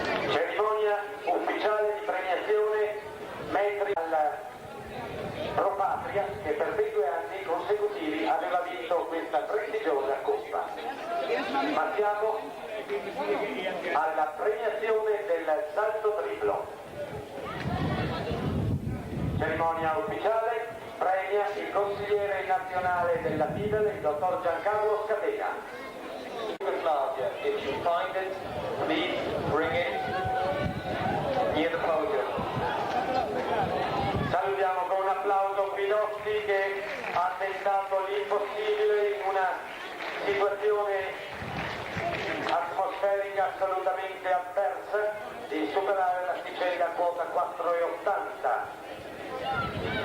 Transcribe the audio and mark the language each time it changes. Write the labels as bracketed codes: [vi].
[it] Cerimonia ufficiale di premiazione metri al Pro Patria che per 22 anni consecutivi aveva vinto questa prestigiosa coppa. Ma siamo alla premiazione del salto triplo. Cerimonia ufficiale, premia il consigliere nazionale della FIDAL, il dottor Giancarlo Scatena. [en] Yugoslavia, if you find it, please bring it near the podium. [it] Salutiamo con un applauso Pilotti che ha tentato l'impossibile in una situazione atmosferica assolutamente avversa di superare l'asticella a quota 4,80.